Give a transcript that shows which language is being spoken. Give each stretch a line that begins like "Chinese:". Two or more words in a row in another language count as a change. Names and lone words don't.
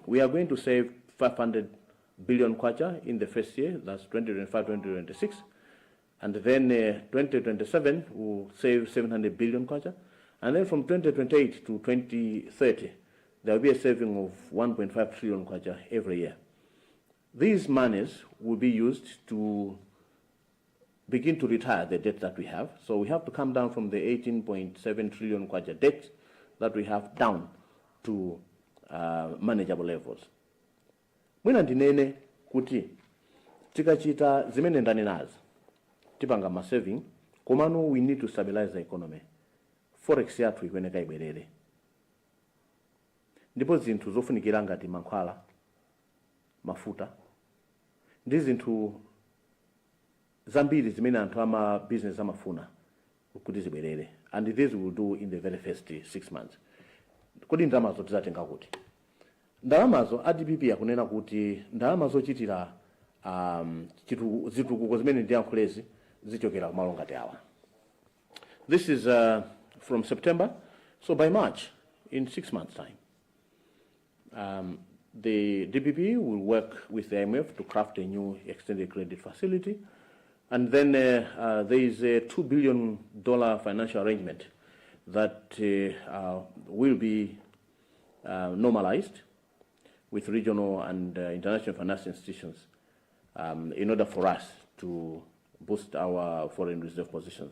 English: We are going to save 500 billion kwacha in the first year, that's 2025-2026, and then 2027 will save 700 billion kwacha, and then from 2028 to 2030 there will be a saving of 1.5 trillion kwacha every year. These monies will be used to begin to retire the debt that we have. So we have to come down from the 18.7 trillion kwacha debt that we have down to manageable levels.
Nyanja: Mwina ndinene kuti tikachita zimene ndanenazi tipanga ma saving, komano
English: we need to stabilize the economy.
Nyanja: Forex yathu ikweneka ibwerere. Ndipo zinthu zofunikira ngati mankhwala, mafuta, ndi zinthu zambiri zimene anthu ama business amafuna kuti zibwerere.
English: And this we will do in the very first 6 months.
Nyanja: Kodi ndalamazo tizatenga kuti? Ndalamazo DPP yakunena kuti ndalama zochitira zitukuko zimene ndiyankhulezi zichokera kumalo ngati awa.
English: This is from September, so by March, in 6 months' time, the DPP will work with the IMF to craft a new extended credit facility. And then there is a $2 billion financial arrangement that will be normalized with regional and international financial institutions in order for us to boost our foreign reserve positions.